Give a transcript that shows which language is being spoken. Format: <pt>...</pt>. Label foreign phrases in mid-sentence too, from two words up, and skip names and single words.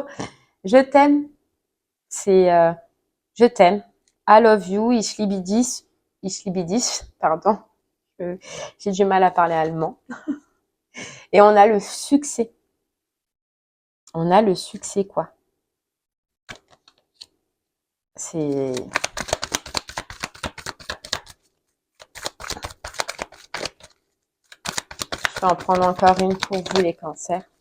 <fr>Je t'aime. C'est je t'aime.</fr> <en>I love you.</en> <de>Ich liebe dich. Ich liebe dich.</de> <fr>Pardon. J'ai du mal à parler allemand. Et on a le succès. On a le succès, quoi. C'est... Je vais en prendre encore une pour vous, les cancers.</fr>